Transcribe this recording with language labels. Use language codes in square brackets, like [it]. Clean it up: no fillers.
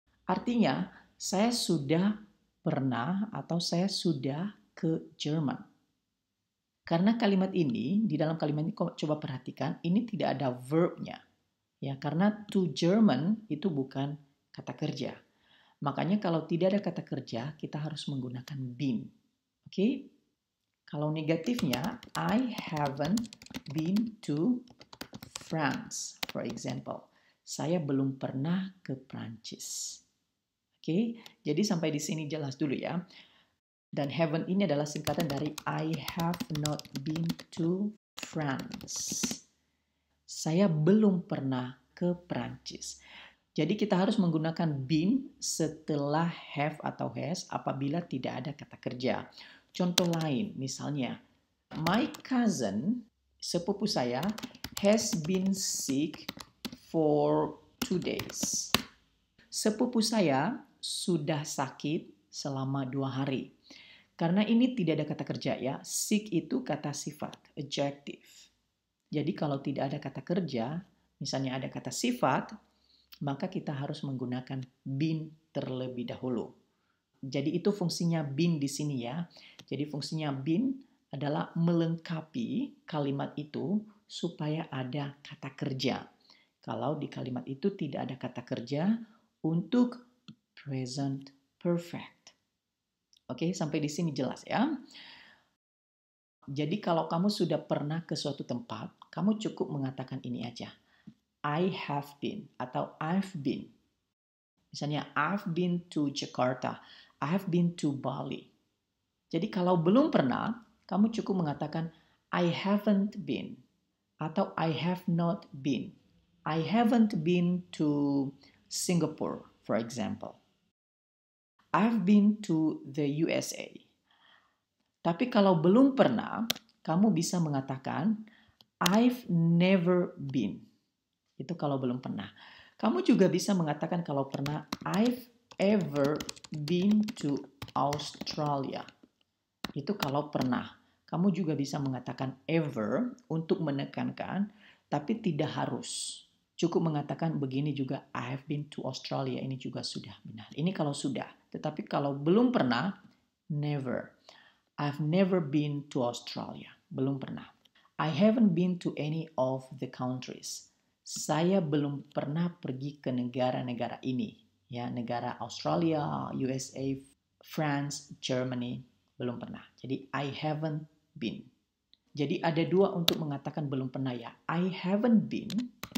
[id] Artinya saya sudah pernah atau saya sudah ke Jerman. Karena kalimat ini, di dalam kalimat ini coba perhatikan, ini tidak ada verbnya. Ya, karena to German itu bukan kata kerja. Makanya kalau tidak ada kata kerja, kita harus menggunakan been. Oke? Kalau negatifnya, [en] I haven't been to France, for example. [id] Saya belum pernah ke Prancis. Oke? Jadi sampai di sini jelas dulu ya. Dan haven't ini adalah singkatan dari [en] I have not been to France. [id] Saya belum pernah ke Prancis. Jadi kita harus menggunakan been setelah have atau has apabila tidak ada kata kerja. Contoh lain, misalnya, [en] my cousin, [id] sepupu saya, [en] has been sick for 2 days. [id] Sepupu saya sudah sakit selama 2 hari. Karena ini tidak ada kata kerja ya, sick itu kata sifat, adjective. Jadi kalau tidak ada kata kerja, misalnya ada kata sifat, maka kita harus menggunakan been terlebih dahulu. Jadi itu fungsinya been di sini ya. Jadi fungsinya been adalah melengkapi kalimat itu supaya ada kata kerja. Kalau di kalimat itu tidak ada kata kerja untuk present perfect. Oke, sampai di sini jelas ya. Jadi kalau kamu sudah pernah ke suatu tempat, kamu cukup mengatakan ini aja. [en] I have been atau I've been. Misalnya I've been to Jakarta, I've been to Bali. [id] Jadi kalau belum pernah, kamu cukup mengatakan [en] I haven't been [id] atau [en] I have not been. I haven't been to Singapore, for example. I've been to the USA. [id] Tapi kalau belum pernah, kamu bisa mengatakan [en] I've never been. [id] Itu kalau belum pernah. Kamu juga bisa mengatakan kalau pernah [en] I've ever been to Australia. [id] Itu kalau pernah. Kamu juga bisa mengatakan ever untuk menekankan, tapi tidak harus. Cukup mengatakan begini juga, [en] I have been to Australia. [id] Ini juga sudah benar. Ini kalau sudah. Tetapi kalau belum pernah, never. [en] I've never been to Australia. [id] Belum pernah. [en] I haven't been to any of the countries. [id] Saya belum pernah pergi ke negara-negara ini. Ya, negara Australia, USA, France, Germany. Belum pernah. Jadi [en] I haven't been. [id] Jadi ada dua untuk mengatakan belum pernah ya. [en] I haven't been.